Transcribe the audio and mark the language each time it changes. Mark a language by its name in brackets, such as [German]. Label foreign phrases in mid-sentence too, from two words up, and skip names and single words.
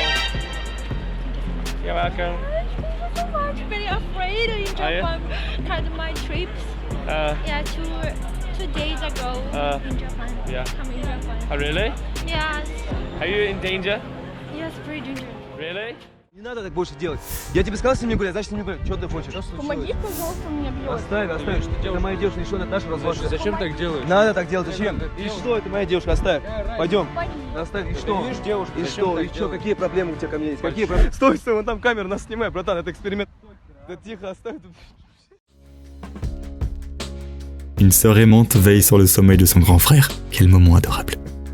[English] You're welcome. So much. Very afraid in Japan. Had my trips. Yeah, two days ago in Japan. yeah. Coming Japan. Oh, really? Yes. Are you in danger? Yes, pretty dangerous. Really? [Russian] Не надо так больше делать. Я тебе сказал с ним не гулять, значит с ним не гулять. Что ты хочешь? Помоги, пожалуйста, меня бьет. Оставь, оставь. Это моя девушка, еще наш развод. Зачем так делаешь? Надо так делать, зачем? И что, это моя девушка, оставь. Пойдем. Помоги. Оставь, и что? Видишь, девушка, И зачем что, так и что, делать? какие проблемы у тебя ко мне есть? Какие проблемы? Стой, стой, вон там камера, нас снимай, братан, это эксперимент. Да тихо, оставь. [French] Une sœur aimante veille sur le sommeil de son grand frère. Quel moment adorable.